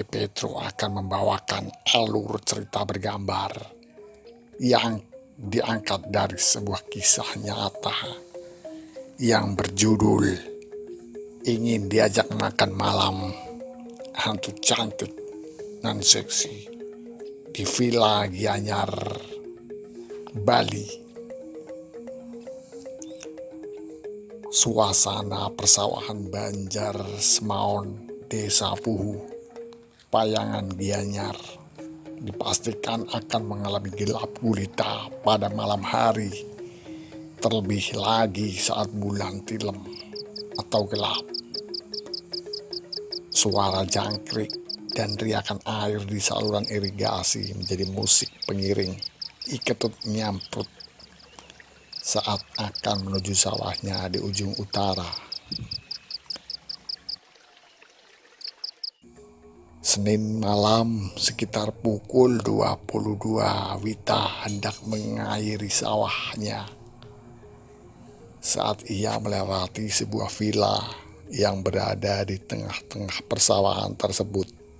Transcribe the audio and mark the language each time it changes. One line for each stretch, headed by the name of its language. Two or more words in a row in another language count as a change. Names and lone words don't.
Indonesian: Petro akan membawakan alur cerita bergambar yang diangkat dari sebuah kisah nyata yang berjudul Ingin Diajak Makan Malam Hantu Cantik dan Seksi di Villa Gianyar, Bali. Suasana persawahan Banjar Semaon, Desa Puhu, Payangan Gianyar dipastikan akan mengalami gelap gulita pada malam hari, terlebih lagi saat bulan tilem atau gelap. Suara jangkrik dan riakan air di saluran irigasi menjadi musik pengiring iketut nyamprut saat akan menuju sawahnya di ujung utara. Senin malam sekitar pukul 22, Wita hendak mengairi sawahnya saat ia melewati sebuah villa yang berada di tengah-tengah persawahan tersebut.